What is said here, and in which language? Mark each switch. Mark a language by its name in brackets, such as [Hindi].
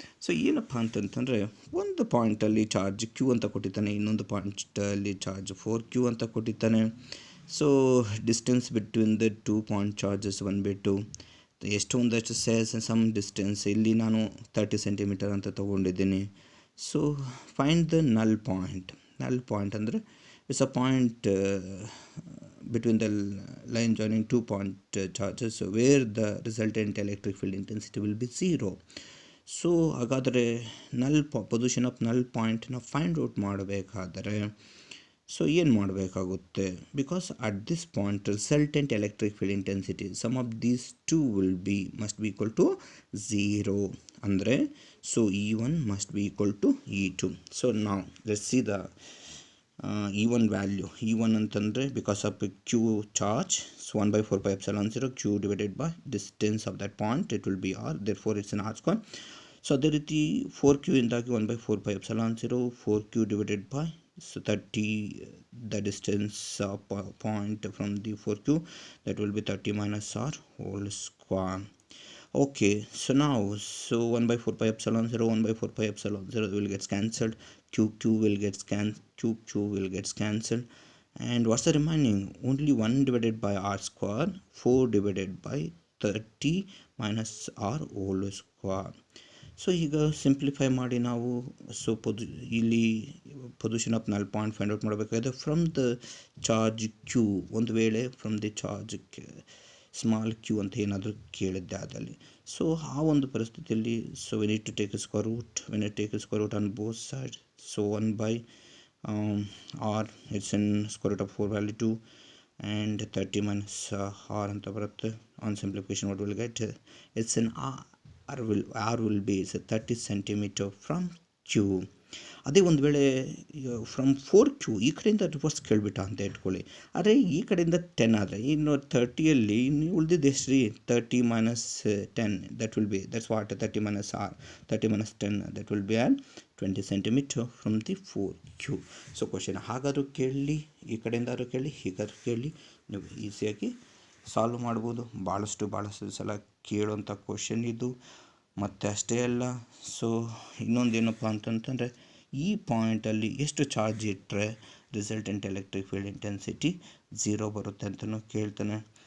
[Kannada] So ಏನಪ್ಪ ಅಂತಂತಂದರೆ, ಒಂದು ಪಾಯಿಂಟಲ್ಲಿ ಚಾರ್ಜ್ ಕ್ಯೂ ಅಂತ ಕೊಟ್ಟಿದ್ದಾನೆ, ಇನ್ನೊಂದು ಪಾಯಿಂಟಲ್ಲಿ ಚಾರ್ಜ್ 4Q ಅಂತ ಕೊಟ್ಟಿದ್ದಾನೆ. [English] so distance between the 2 point charges [Kannada] 1/2 ಎಷ್ಟು ಒಂದಷ್ಟು ಸಮ್ ಡಿಸ್ಟೆನ್ಸ್ ಇಲ್ಲಿ ನಾನು 30 ಸೆಂಟಿಮೀಟರ್ ಅಂತ ತೊಗೊಂಡಿದ್ದೀನಿ. [English] So find the null point ಅಂದರೆ it's a point between the line joining 2 point charges where the resultant electric field intensity will be 0. [Kannada] So ಹಾಗಾದರೆ position of ನಲ್ ಪಾಯಿಂಟ್ನ ಫೈಂಡ್ ಔಟ್ ಮಾಡಬೇಕಾದರೆ ಸೊ ಏನು ಮಾಡಬೇಕಾಗುತ್ತೆ? [English] Because at this point resultant electric field intensity sum of these two must be equal to 0 ಅಂದರೆ so E1 must be equal to E2. So ನಾವು let's see the E1 value. E1 ಅಂತಂದರೆ because of Q charge 1/4πε0 Q divided by distance of that point it will be R, therefore it's on R square. [Kannada] So ಅದೇ ರೀತಿ 4Q ಇಂದಾಗಿ [English] 1/4πε0 4Q divided by 30 the distance point from the 4Q, that will be 30 minus R whole square. Okay, so now 1/4πε0 1/4πε0 will get cancelled, Q will get cancelled, and what's the remaining? Only 1 divided by R square, 4 divided by 30 minus R whole square. [Kannada] So ಈಗ simplify ಮಾಡಿ ನಾವು ಇಲ್ಲಿ position of ನಲ್ point find out ಮಾಡಬೇಕಾಗಿದೆ [English] From the charge Q. [Kannada] ಒಂದು ವೇಳೆ from the charge small Q ಅಂತ ಏನಾದರೂ ಕೇಳಿದ್ದೆ ಆದಲ್ಲಿ, ಸೊ ಆ ಒಂದು ಪರಿಸ್ಥಿತಿಯಲ್ಲಿ [English] So we need to take a square root on both side. So 1/R it's in square root of 4 value 2 and 30 minus R [Kannada] ಅಂತ ಬರುತ್ತೆ. [English] On simplification what will get, it's in R will be 30 centimeter from Q. [Kannada] ಅದೇ ಒಂದು ವೇಳೆ from 4Q ಈ ಕಡೆಯಿಂದ reverse ಕೇಳಿಬಿಟ್ಟ ಅಂತ ಇಟ್ಕೊಳ್ಳಿ, ಆದರೆ ಈ ಕಡೆಯಿಂದ 10 ಆದರೆ ಇನ್ನು 30ಯಲ್ಲಿ ಉಳಿದಿದ್ದು ಎಷ್ಟು ರೀ? [English] 30 minus 10 that's what 30 minus R, 30 minus 10 that will be at 20 centimeter from the 4Q. [Kannada] So question ಹಾಗಾದರೂ ಕೇಳಲಿ, ಈ ಕಡೆಯಿಂದಾದರೂ ಕೇಳಿ, ಹೀಗಾದರೂ ಕೇಳಲಿ, ನೀವು ಈಸಿಯಾಗಿ ಸಾಲ್ವ್ ಮಾಡ್ಬೋದು. ಭಾಳಷ್ಟು ಸಲ ಕೇಳುವಂಥ ಕ್ವಶನ್ ಇದು. ಮತ್ತು ಅಷ್ಟೇ ಅಲ್ಲ, ಸೊ ಇನ್ನೊಂದೇನಪ್ಪ ಅಂತಂತಂದರೆ ಈ ಪಾಯಿಂಟಲ್ಲಿ ಎಷ್ಟು ಚಾರ್ಜ್ ಇಟ್ಟರೆ ರಿಸಲ್ಟೆಂಟ್ ಎಲೆಕ್ಟ್ರಿಕ್ ಫೀಲ್ಡ್ ಇಂಟೆನ್ಸಿಟಿ 0 ಬರುತ್ತೆ ಅಂತಲೂ ಕೇಳ್ತಾನೆ.